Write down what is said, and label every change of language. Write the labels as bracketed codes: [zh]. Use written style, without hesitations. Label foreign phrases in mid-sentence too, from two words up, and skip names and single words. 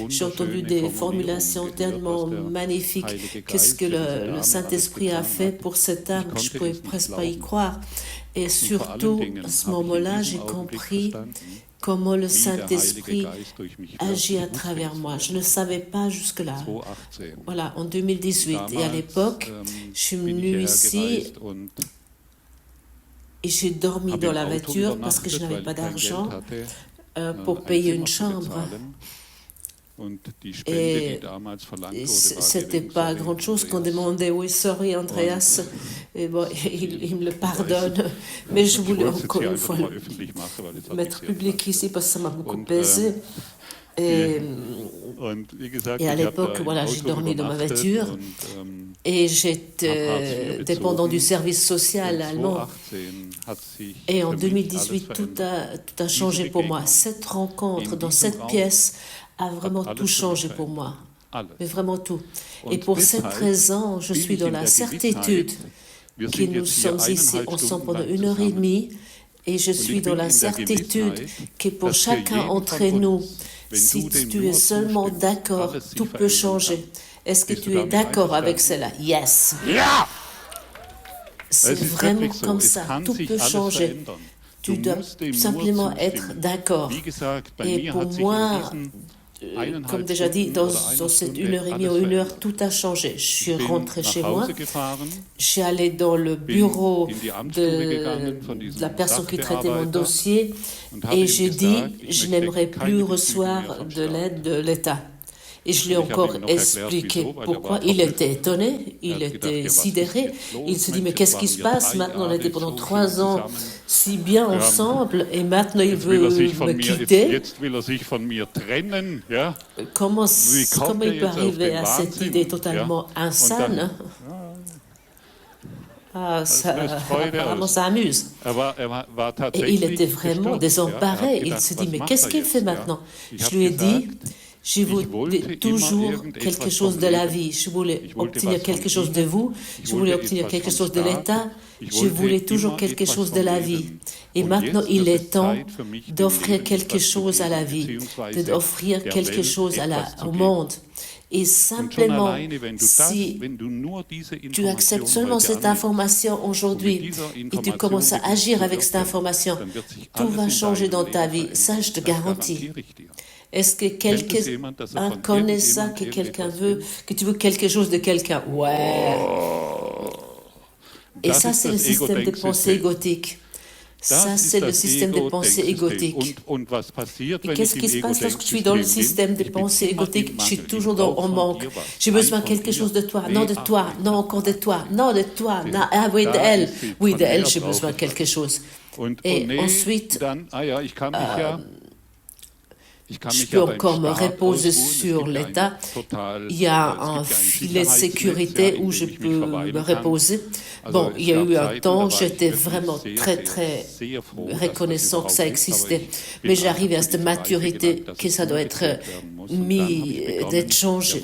[fr] J'ai entendu [de] wunderschöne [fr] des [de] Formulierungen [fr] formulations [de] gehört, [fr] tellement [de] was der [fr] magnifiques. [de] Heilige [fr] Qu'est-ce [de] Geist [fr] que [de] für diese [fr] le [de] Dame alles [fr] Saint-Esprit a [de] getan [fr] fait [de] hat. [fr] pour cette [de] Ich [fr] âme que je [de] konnte [fr] ne pouvais [de] es nicht [fr] presque pas y [de] glauben. [fr] croire. Et [de] Und vor allen [fr] surtout, [de] Dingen [fr] à ce [de] habe ich in [fr] moment-là, [de] diesem [fr] j'ai [de] Augenblick [fr] compris [de] verstanden, [fr] comment le [de] wie der Heilige [fr] Saint-Esprit [de] Geist durch mich [fr] agit à [de] wirkt. Ich wusste [fr] travers [de] es [fr] moi. Je [de] vorher [fr] ne [de] nicht. [fr] savais pas jusque-là. 2018. Voilà, en [de] Und [fr] 2018. Et à [de] damals [fr] l'époque, je suis [de] bin ich [fr] venue [de] hierher [fr] ici [de] gereist und [fr] et j'ai dormi [de] habe [fr] dans [de] im [fr] la [de] Auto [fr] voiture parce que je [de] übernachtet, [fr] n'avais [de] weil [fr] pas [de] ich kein Geld [fr] d'argent [de] hatte, [fr] pour [de] ein [fr] payer une [de] Zimmer zu [fr] chambre. [de] bezahlen. Und die Spende, die [fr] Et [de] damals verlangt [fr] et [de] wurde, war [fr] c'était [de] gering. [fr] pas [de] Sorry, [fr] grand chose qu'on [de] Andreas. [fr] demandait. Oui, [de] sorry, Andreas. Und [fr] Et bon, il me le [de] ich weiß, [fr] pardonne. Mais je [de] ich [fr] voulais [de] wollte es jetzt [fr] encore [de] hier [fr] une [de] einfach [fr] fois [de] nochmal [fr] le [de] öffentlich machen, weil das hat mich [fr] mettre [de] sehr [fr] public ici [de] belastet. [fr] parce que ça m'a beaucoup [de] Und, [fr] pesé. Et, [de] und wie gesagt, [fr] et à [de] ich habe da [fr] l'époque, [de] im [fr] voilà, j'ai [de] Auto [fr] dormi dans ma [de] übernachtet [fr] voiture [de] und [fr] et [de] habe Hartz IV [fr] j'étais dépendant du [de] bezogen. [fr] service [de] Und [fr] social allemand. [de] 2018 hat sich [fr] Et en [de] für mich alles [fr] 2018, tout [de] verändert. [fr] a [de] Diese [fr] changé pour moi. [de] Begegnung [fr] Cette rencontre [de] in [fr] dans [de] diesem [fr] cette [de] Raum [fr] pièce a [de] hat [fr] vraiment tout [de] alles für mich [fr] changé pour [de] verändert. [fr] moi. Mais [de] Alles. [fr] vraiment tout. Et [de] Und [fr] pour cette [de] deshalb [fr] raison, je [de] bin [fr] suis [de] ich [fr] dans [de] in [fr] la [de] der [fr] certitude [de] Gewissheit, wir [fr] que [de] sind [fr] nous [de] jetzt hier [fr] sommes ici [de] 1,5 [fr] ensemble [de] Stunden [fr] pendant [de] lang [fr] 1 heure et [de] zusammen. [fr] demie. Et je [de] Und [fr] suis [de] ich [fr] dans [de] bin [fr] la [de] in der [fr] certitude [de] Gewissheit, [fr] que pour [de] dass für [fr] chacun [de] jeden [fr] d'entre [de] von [fr] nous, [de] uns, wenn [fr] si [de] du dem [fr] tu es [de] nur [fr] seulement [de] zustimmst, [fr] d'accord, [de] alles sich [fr] tout peut [de] verändern [fr] changer. [de] kann. [fr] Est-ce que [de] Bist du [fr] tu es [de] damit [fr] d'accord avec [de] einverstanden? [fr] cela? Yes. [de] Ja! [fr] C'est [de] Es ist [fr] vraiment [de] wirklich so, [fr] comme [de] es [fr] ça. [de] kann [fr] Tout [de] sich [fr] peut [de] alles [fr] changer. [de] verändern. [fr] Tu [de] Du [fr] dois [de] musst dem nur [fr] simplement être [de] zustimmen. [fr] d'accord. [de] Wie gesagt, bei [fr] Et [de] mir [fr] pour [de] hat sich in [fr] moi, [de] diesen [fr] comme [de] 1,5 [fr] déjà dit, [de] Stunden [fr] dans [de] oder einer [fr] cette [de] Stunde [fr] 1 heure et demie ou [de] alles [fr] 1 heure, [de] verändert. [fr] tout a changé. Je suis [de] Ich bin [fr] rentrée [de] nach [fr] chez moi. [de] Hause gefahren, [fr] Je suis allée dans le [de] bin [fr] bureau [de] in die Amtsstube gegangen von [fr] de [de] diesem [fr] la personne qui traitait mon [de] Sachbearbeiter [fr] dossier [de] und habe [fr] et [de] ihm [fr] j'ai dit, [de] gesagt, ich [fr] je [de] möchte [fr] n'aimerais [de] keine [fr] plus [de] Bezüge mehr [fr] recevoir [de] vom [fr] de [de] Staat. [fr] l'aide de l'État. Et je lui ai [de] Und ich habe [fr] encore [de] ihm noch erklärt, [fr] expliqué [de] wieso, weil er [fr] pourquoi. [de] war [fr] Il [de] doppelt. [fr] était étonné, [de] Er [fr] il [de] hat gedacht, [fr] était [de] ja, was ist [fr] sidéré. [de] jetzt los? [fr] Il se dit, mais [de] Mensch, [fr] qu'est-ce [de] jetzt [fr] qui [de] waren [fr] se [de] wir [fr] passe? [de] 3 [fr] Maintenant, on était [de] Jahre [fr] pendant [de] so schön [fr] 3 ans [de] zusammen. [fr] si bien ensemble et maintenant il [de] Jetzt will er [fr] veut [de] sich von [fr] me [de] mir, [fr] quitter. [de] jetzt will er sich von mir trennen, ja. [fr] Comment, [de] Wie kommt [fr] comment [de] er [fr] il peut [de] jetzt auf [fr] arriver [de] den [fr] à cette [de] Wahnsinn? [fr] idée [de] Ja. [fr] totalement [de] Und [fr] insane? [de] dann, [fr] Ah, [de] das [fr] ça, [de] löst Freude [fr] apparemment, [de] aus. [fr] ça amuse. [de] Er war [fr] Et il [de] tatsächlich [fr] était vraiment [de] gestürzt, ja. Er [fr] désemparé. [de] hat [fr] Il [de] gedacht, [fr] se dit, [de] was [fr] mais [de] macht [fr] qu'est-ce [de] er [fr] qu'il fait [de] jetzt, ja. [fr] maintenant? [de] Ich [fr] Je [de] habe [fr] lui ai dit, [de] gesagt, [fr] je [de] ich wollte [fr] voulais [de] immer [fr] toujours [de] irgendetwas [fr] quelque chose [de] vom [fr] de la [de] Leben. [fr] vie. Je voulais [de] Ich wollte [fr] obtenir [de] was von [fr] quelque chose de [de] Ihnen. [fr] vous. [de] Ich [fr] Je voulais [de] wollte [fr] obtenir [de] etwas [fr] quelque [de] vom [fr] chose de [de] Staat. [fr] l'État. [de] Ich [fr] Je [de] wollte [fr] voulais toujours [de] immer [fr] quelque [de] etwas [fr] chose [de] vom [fr] de la vie. [de] Leben. [fr] Et [de] Und [fr] maintenant, [de] jetzt [fr] il [de] wird [fr] est [de] es [fr] temps [de] Zeit für mich, dem [fr] d'offrir [de] Leben [fr] quelque [de] etwas zu [fr] chose à la [de] geben, [fr] vie, [de] beziehungsweise [fr] d'offrir [de] der [fr] quelque [de] Welt [fr] chose [de] etwas zu [fr] au [de] geben. [fr] monde. Et [de] Und schon [fr] simplement, [de] alleine, wenn du [fr] si [de] nur diese [fr] tu acceptes [de] Information [fr] seulement [de] heute [fr] cette [de] annimmst [fr] information [de] und mit [fr] aujourd'hui [de] dieser [fr] et tu [de] Information [fr] commences à [de] beginnst [fr] agir [de] zu [fr] avec cette [de] wirken, [fr] information, [de] dann wird sich [fr] tout [de] alles [fr] va [de] in [fr] changer [de] deinem [fr] dans ta [de] Leben [fr] vie. Ça, je te [de] verändern. Das [fr] garantis. [de] garantiere ich dir. [fr] Est-ce que [de] Kennt es jemand, dass er von [fr] connaît ça, [de] irgendjemand [fr] que quelqu'un [de] irgendetwas [fr] veut, [de] will? [fr] que tu veux quelque chose de quelqu'un? Ouais. Et [de] Das [fr] ça, [de] ist [fr] c'est le [de] das [fr] système de pensée [de] Ego-Denksystem. [fr] égotique. Ça, [de] Das [fr] c'est [de] ist [fr] le [de] das [fr] système de pensée égotique. [de] Ego-Denksystem. Und was passiert, [fr] Et [de] wenn [fr] qu'est-ce [de] ich [fr] qui [de] im [fr] se passe lorsque je suis dans le système [de] Ego-Denksystem [fr] de [de] bin? Ich bin [fr] pensée [de] immer [fr] égotique? [de] im [fr] Je suis [de] Mangel. [fr] toujours [de] Ich brauche [fr] en [de] von [fr] manque. [de] dir was. [fr] J'ai besoin de [de] Ein von [fr] quelque [de] dir. [fr] chose de toi. [de] Nee, [fr] Non, de [de] ach, [fr] toi. [de] nee. [fr] Non, encore de toi. Non, de toi. [de] Okay. [fr] Non, ah oui, [de] Da [fr] d'elle. [de] ist sie. [fr] Oui, [de] Von [fr] d'elle, [de] der [fr] j'ai [de] brauche [fr] besoin [de] ich [fr] de quelque [de] was. [fr] chose. [de] Und [fr] Et [de] nee, [fr] ensuite, [de] dann, ja, ich kann mich ja [fr] je peux encore me reposer sur l'État. Il y a un filet de sécurité où je peux me reposer. Bon, il y a eu un temps, j'étais vraiment très, très reconnaissant que ça existait. Mais j'arrive à cette maturité que ça doit être mis, d'être changé.